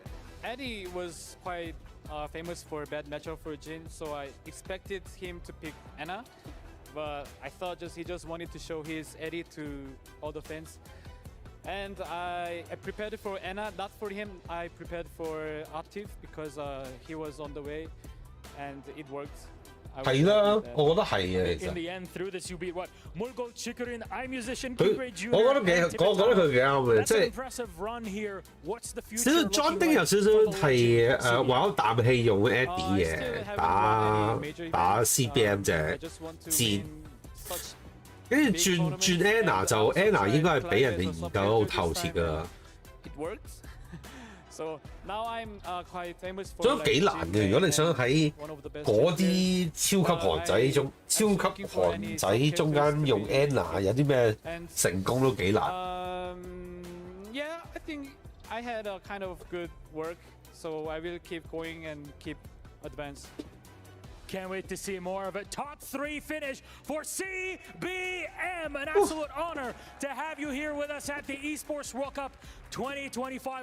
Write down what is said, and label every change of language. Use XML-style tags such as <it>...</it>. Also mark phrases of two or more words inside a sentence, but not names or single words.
<en>Eddie was quite famous for a bad matchup for Jin, so I expected him to pick Anna. But I thought he just wanted to show his Eddie to all the fans. And I prepared for Anna, not for him. I prepared for Atif because he was on the way, and it worked.</en> <yue>係啦，我覺得係嘅，其實。</yue> <en>In the end, through this, you beat what? Mulgo Chikurin, iMusician,</en> <yue>佢</yue> <en>Kingray Jr.</en> <yue>我覺得佢幾啱嘅，即係</yue> <en>impressive run here. What's the future?</en> <yue>少少 John 丁有少少係玩啖氣用 Eddie 嘅，打 CBM 隻戰。跟住轉 Anna 就 Anna 應該係俾人哋研究得好透徹㗎啦。都幾難嘅，如果你想喺嗰啲超級韓仔中間用 Anna 有啲咩成功都幾難。</yue> <en>Yeah, I think I had a kind of good work, so I will keep going and keep advance. Can't wait to see more of it. Top 3 finish for CBM. An absolute honor to have you here with us at the Esports World Cup 2025.</en>